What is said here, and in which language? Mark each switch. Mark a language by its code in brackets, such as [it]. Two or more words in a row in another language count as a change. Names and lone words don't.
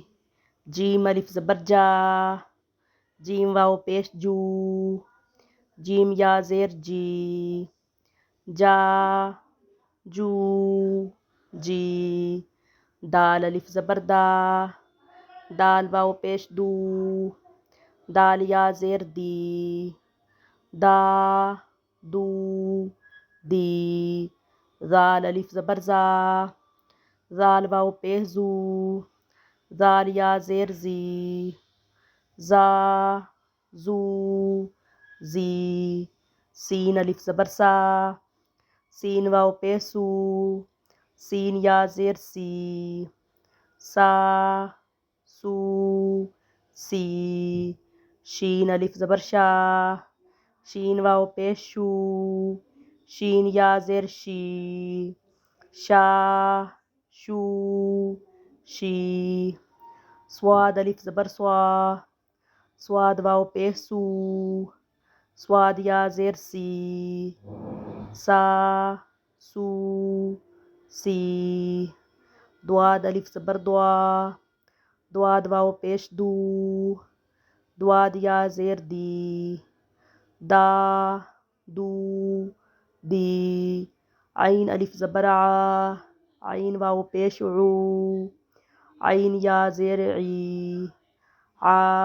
[ur] جیم الف زبر جا، جیم واو پیش جو، جیم یا زیر جی، جا جو جی. دال الف زبر دا, دال واو پیش دو، دال یا زیر دی، دا دو دی، زال الف زبر زا، زال واو پیش زو، زال یا زیر زی، زا زو زی، سین الف زبر سا، سین واو پیش سو، سین یا زیر سی، سا سو سی، شین الف زبر شا، شین واو پیش شو، شین یا زیر شی، شا شو شی، صواد الف زبر سوا، صواد واو پیش سو، صواد یا زیر سی، سا سو سی، دواد الف زبر دوا، دواد واو پیش دو، دواد یا زیر دی، دا دو دی، عین الف زبر آ، عین واو پیش عو، عین یا زیر عی، آ